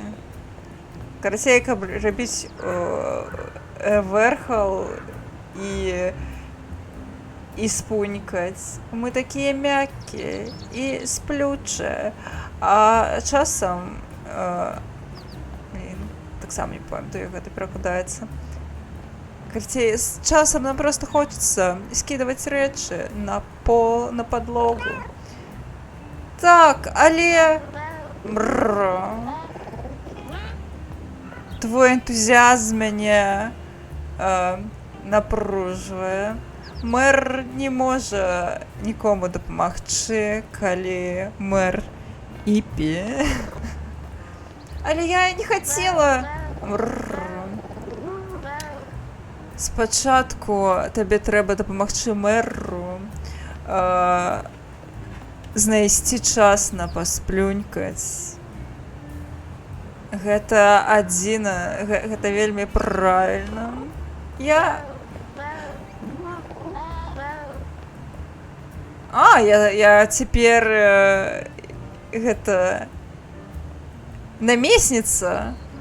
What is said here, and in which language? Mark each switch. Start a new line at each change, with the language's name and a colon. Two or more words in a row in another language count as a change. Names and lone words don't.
Belarusian: Карацей, каб рабіць верхал і спунькаць. Мы такія мяккія і сплючыя. А часам... Блін, таксама не памятаю, як гэта перакладаецца.
Ukrainian: Карцей, з часом нам просто хочеться скидувати речі на пол, на подлогу. Так, але... Бррр. Твой ентузіазм мене напружує. Мер не може нікому допомогти, коли мер Іпі. Але я не хотіла. Бррр. Спочатку тобі треба допомогти меру
Belarusian: знайсці час на пасплюнькаць. Гэта вельмі правільна. Я цяпер намесніца.